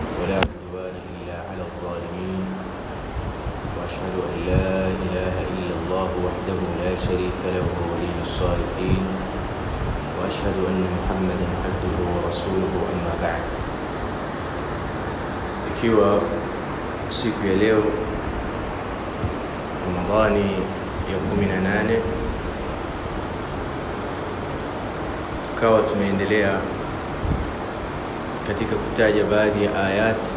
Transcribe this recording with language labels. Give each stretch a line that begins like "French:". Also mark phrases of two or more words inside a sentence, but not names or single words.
Arabic: ولا عدوان إلا على الظالمين وأشهد أن لا إله إلا الله وحده لا شريك له ولي الصالحين وأشهد أن محمدا عبده ورسوله أما بعد.
Swahili: Ikiwa siku ya leo Ramadhani ya 18 tukawa tunaendelea katika kutaja baadhi ya ayat,